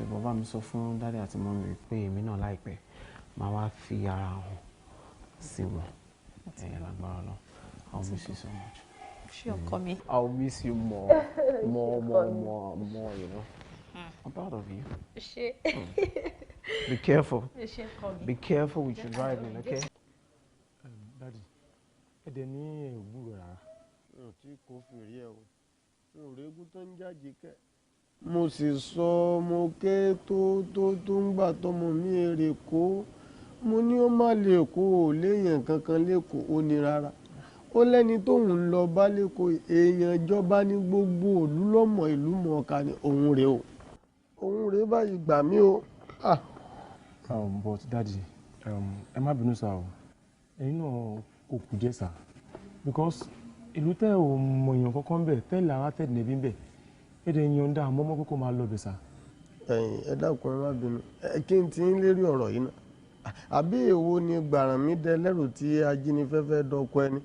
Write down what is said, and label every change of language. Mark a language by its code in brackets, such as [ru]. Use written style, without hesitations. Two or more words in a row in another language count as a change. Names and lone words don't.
[yo] Bàbá mi sọ fún dáadé àti mọ́mí pé èmi náà láìpẹ́ máa wá fi ara hàn sí wọn. Ẹ̀yẹ lágbára lọ. [en] I will miss you so much. [yo] Ṣé ọkọ mi? [en] I will miss you more, more, you know. I'm proud of you. [yo] Ṣé. [en] Be careful. [yo] Ṣé ọkọ mi? [en] Be careful with your driving, okay? Daddy, [yo] ẹ dẹ̀ ní ògbúrò rárá. Tí kò fèrè ẹ o. Mo régún tó ń jáde kẹ́. Mo sì sọ mo ké tó ń gbà tọmọ mi èrè kó. Mo ní ó má lè kó o léèyàn kankan lẹ́kọ̀ọ́ ó ní rárá. Ó lẹ́ni tóun ń lọ bá lẹ́kọ̀ọ́ èèyàn ìjọba ní gbogbo ìlú lọ́mọ ìlú mọ̀ọ́ká ni òun rèé o. Òun rèé báyìí gbà mí o. [en] But daddy, [yo] ẹ má bínú sá o. Ẹ̀yin náà kò kù díẹ̀ sá. Because ìlú tẹ́ ò mọ èèyàn kankan bẹ̀ tẹ́lẹ̀ ara tẹ̀ nẹ́bí bẹ̀. Ẹ dẹ̀ yan dá àmọ́ kókó máa lọ bẹ̀ sá. Ẹ dákun ẹ má bínú. Kí n ti ń lérí ọ̀rọ̀ yìí náà. Àbí èwo ni gbàràn mi dẹ lẹ́rù tí ajínigbé fẹ́ dọ́kọ ẹni.